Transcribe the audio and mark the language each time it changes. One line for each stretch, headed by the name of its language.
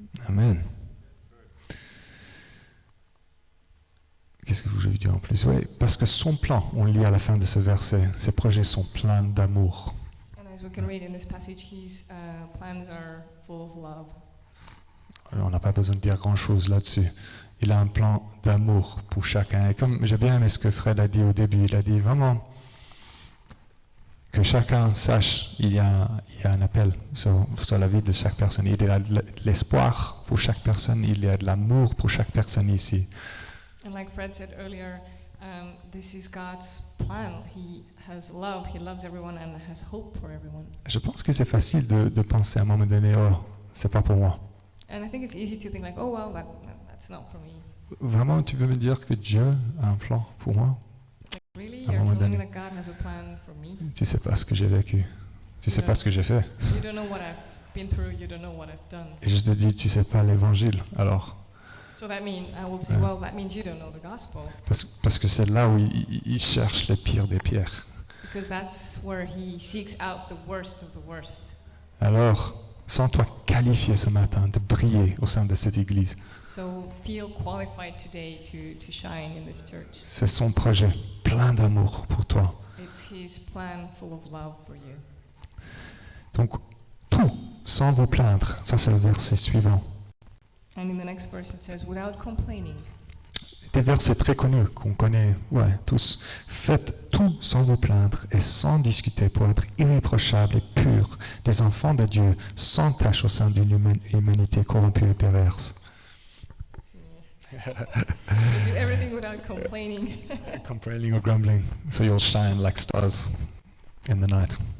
English: Amen.
French: Qu'est-ce que vous avez dit en plus? Oui, parce que son plan, on lit à la fin de ce verset, ses projets sont pleins d'amour.
English: And as we can read in this passage, His plans are full of love.
French: Alors, on n'a pas besoin de dire grand-chose là-dessus. Il a un plan d'amour pour chacun. Et comme j'ai bien aimé ce que Fred a dit au début, il a dit vraiment que chacun sache, il y a un appel sur la vie de chaque personne. Il y a de l'espoir pour chaque personne, il y a de l'amour pour chaque personne ici.
English: And like Fred said earlier, this is God's plan. He has love, He loves everyone and has hope for everyone.
French: Je pense que c'est facile de penser à un moment donné, oh, c'est pas pour moi.
English: And I think it's easy to think like, oh well, that's not for me.
French: Vraiment, tu veux me dire que Dieu a un plan pour moi?
English: Like, really,
French: À un
English: you're
French: moment
English: telling me
French: donné.
English: that God has a plan for me?
French: Tu sais pas ce que j'ai vécu. Tu sais pas ce que j'ai fait.
English: You don't know what I've been through. You don't know what I've done.
French: Et je te dis, tu sais pas l'évangile. Alors,
English: So that means, I will say,
French: Ouais.
English: well, that means you don't know the gospel,
French: Parce que c'est là où il cherche les pires des pires.
English: because that's where he seeks out the worst of the worst.
French: Alors, sens-toi qualifié ce matin de briller au sein de cette église.
English: So feel qualified today to shine in this church.
French: C'est son projet, plein d'amour pour toi.
English: It's his plan full of love for you.
French: Donc, tout, sans vous plaindre. Ça, c'est le verset suivant.
English: And in the next verse it says, without complaining.
French: Des versets très connus qu'on connaît, ouais, tous. Faites tout sans vous plaindre et sans discuter pour être irréprochables et purs, des enfants de Dieu, sans tache au sein d'une humanité corrompue et perverse.
English: So do everything without complaining. Complaining or grumbling, so you'll shine like stars in the night.